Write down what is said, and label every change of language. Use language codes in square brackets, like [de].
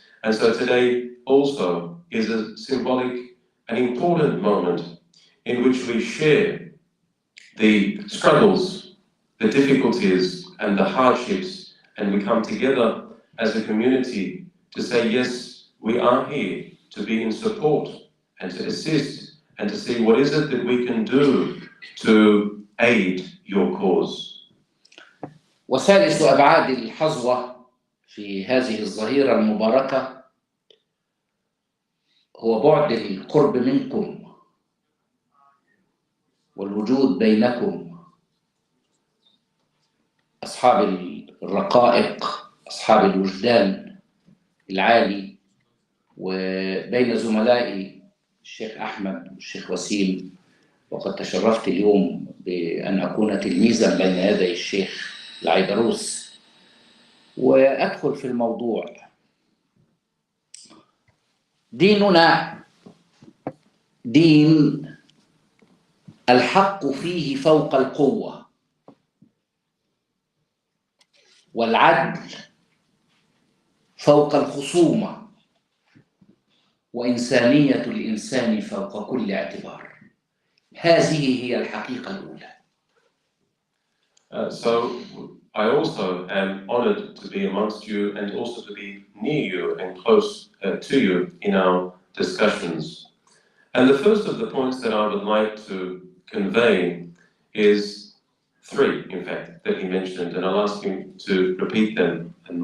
[en] And so today also is a symbolic and important moment in which we share the struggles, the difficulties and the hardships, and we come together as a community to say, yes, we are here to be in support and to assist and to see what is it that we can do to aid your cause. [ar] وثالث أبعاد الحظوة في هذه الظهيرة المباركة هو بعد القرب منكم والوجود بينكم، أصحاب الرقائق، أصحاب الوجدان العالي، وبين زملائي الشيخ أحمد والشيخ وسيم. وقد تشرفت اليوم بأن أكون تلميذا بين يدي الشيخ al-Aydarus. وأدخل في الموضوع. ديننا دين الحق فيه فوق القوة، والعدل فوق الخصومة، وإنسانية الإنسان فوق كل اعتبار. هذه هي الحقيقة الأولى. [en] So I also am honored to be amongst you and also to be near you and close to you in our discussions. And the first of the points that I would like to convey is three, in fact, that he mentioned, and I'll ask him to repeat them.